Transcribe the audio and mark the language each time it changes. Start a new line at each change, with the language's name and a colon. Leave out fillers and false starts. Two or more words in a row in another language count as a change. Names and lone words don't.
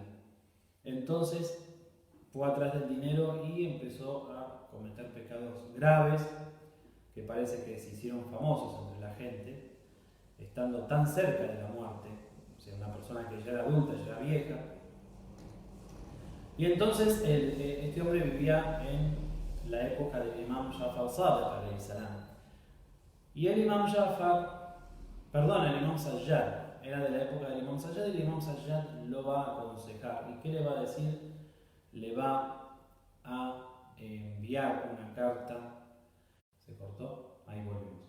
Spanish: Entonces fue atrás del dinero y empezó a cometer pecados graves que parece que se hicieron famosos entre la gente, estando tan cerca de la muerte, o sea, una persona que ya era adulta, ya era vieja. Y entonces este hombre vivía en la época del Imam Jafar al-Sadiq
Arabic: عليه السلام.
Spanish: Y el Imam Sajjad, era de la época del Imam Sajjad, y el Imam Sajjad lo va a aconsejar. ¿Y qué le va a decir? Le va a enviar una carta. ¿Se cortó? Ahí volvemos.